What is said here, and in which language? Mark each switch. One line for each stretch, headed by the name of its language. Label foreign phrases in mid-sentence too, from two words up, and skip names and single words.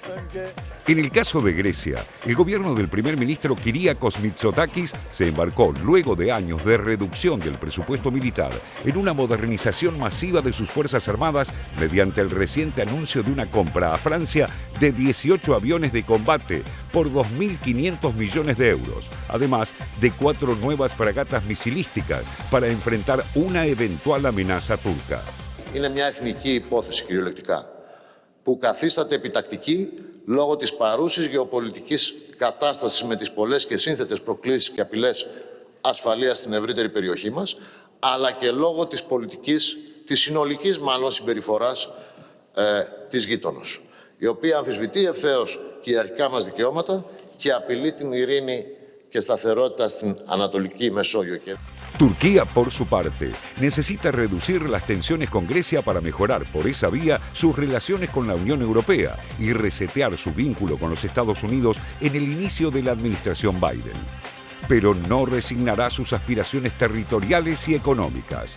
Spanish: En el caso de Grecia, el gobierno del primer ministro Kyriakos Mitsotakis se embarcó, luego de años de reducción del presupuesto militar, en una modernización masiva de sus fuerzas armadas mediante el reciente anuncio de una compra a Francia de 18 aviones de combate por 2.500 millones de euros, además de 4 nuevas fragatas misilísticas para enfrentar una eventual amenaza turca.
Greek: Είναι μια εθνική υπόθεση κυριολεκτικά που καθίσταται επιτακτική λόγω της παρούσης γεωπολιτικής κατάστασης με τις πολλές και σύνθετες προκλήσεις και απειλές ασφαλείας στην ευρύτερη περιοχή μας, αλλά και λόγω της πολιτικής, της συνολικής μάλλον συμπεριφοράς της γείτονος, η οποία αμφισβητεί ευθέως κυριαρχικά μας δικαιώματα και απειλεί την ειρήνη και σταθερότητα στην Ανατολική Μεσόγειο.
Spanish: Turquía, por su parte, necesita reducir las tensiones con Grecia para mejorar por esa vía sus relaciones con la Unión Europea y resetear su vínculo con los Estados Unidos en el inicio de la administración Biden. Pero no resignará sus aspiraciones territoriales y económicas.